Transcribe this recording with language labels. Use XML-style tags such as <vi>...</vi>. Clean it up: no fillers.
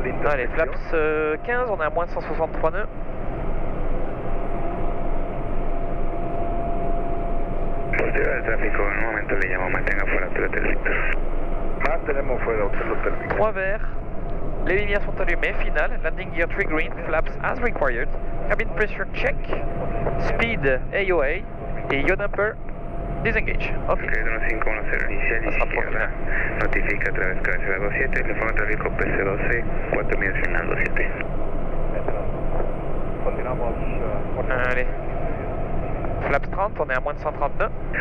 <fr>Allez, flaps 15, on est à moins de 163 nœuds.</fr> <es>Posterior al tráfico, en un momento le llamo, mantenga fuera Hotel Victor. Mantenemos fuera Hotel Victor.</es> <fr>3 verts, les lumières sont allumées, final,</fr> <en>landing gear 3 green, flaps as required, cabin pressure check, speed AOA et yaw damper disengage. Ok.</en> <es>1510 inicial y izquierda, notifica a través de la 27, teléfono tráfico PC12, 4 millas final 27. Continuamos</es> <fr>Allez. Flaps 30, on est à moins de 130 nœuds.</fr>